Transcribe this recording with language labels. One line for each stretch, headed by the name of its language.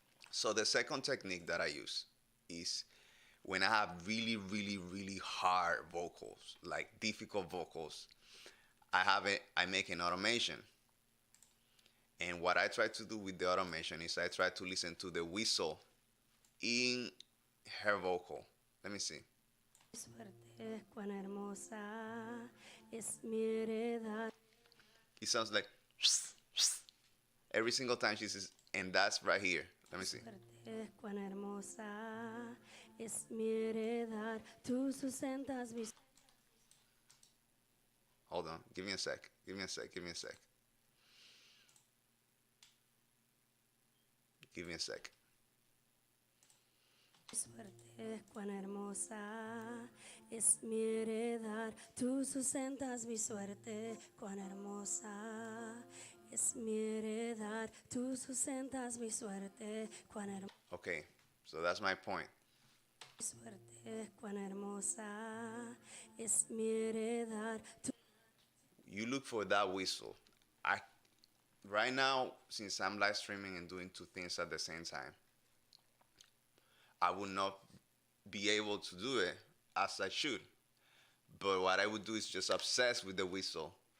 English: So the second technique that I use is when I have really, really, really hard vocals, like difficult vocals, I make an automation. And what I try to do with the automation is I try to listen to the whistle in her vocal. Let me see.
Spanish: Suerte, cuán hermosa es mi heredad.
English: It sounds like every single time she says, and that's right here. Let me see.
Spanish: Suerte, cuán hermosa es mi heredad. Tú sustentas mi.
English: Hold on. Give me a sec. Give me a sec. Give me a sec. Give me a sec.
Spanish: Suerte, cuán hermosa es mi heredad. Tú sustentas mi suerte, cuán hermosa es mi heredad. Tú sustentas mi suerte, cuán hermosa.
English: Okay, so that's my point.
Spanish: Suerte, cuán hermosa es mi heredad.
English: You look for that whistle. Right now, since I'm live streaming and doing two things at the same time, I would not be able to do it as I should. But what I would do is just obsess with the whistle.